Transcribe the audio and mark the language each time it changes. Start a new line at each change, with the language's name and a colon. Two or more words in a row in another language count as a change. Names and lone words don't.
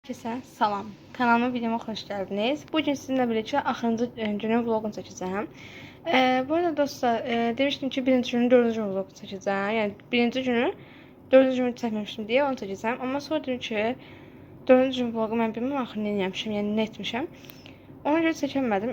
Azerbaijani: Herkese salam.
Turkish: Kanalıma videoma hoş geldiniz.
Azerbaijani: Bugün sizinle birlikte axırıncı günün vlogunu çəkəcəm. Bu arada dostlar, demiştim ki birinci günün dördüncü vlogunu çəkəcəm. Yəni birinci günü dördüncü günü çəkməmişdim deyə onu çəkəcəm. Amma sonra dedim ki dördüncü gün vlogu mən bilməm axı nə etmişəm, yəni nə etmişəm. Ona görə çəkəmədim.